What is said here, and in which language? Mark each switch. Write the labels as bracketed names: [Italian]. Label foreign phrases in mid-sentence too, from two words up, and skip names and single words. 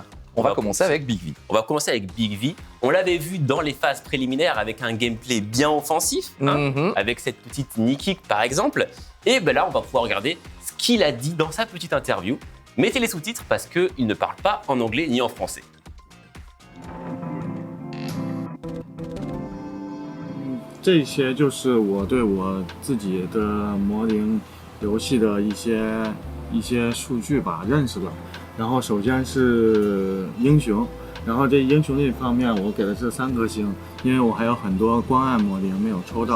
[French] On va commencer avec Big V. On va commencer avec Big V. On l'avait vu dans les phases préliminaires avec un gameplay bien offensif, avec cette petite [English] knee kick [French] par exemple. Et là, on va pouvoir regarder ce qu'il a dit dans sa petite interview. Mettez les sous-titres parce qu'il ne parle pas en anglais ni en français. [Chinese] 这些就是我对我自己的魔灵游戏的一些数据吧认识的。然后首先是英雄，然后这英雄这方面我给的是3颗星，因为我还有很多关爱魔灵没有抽到。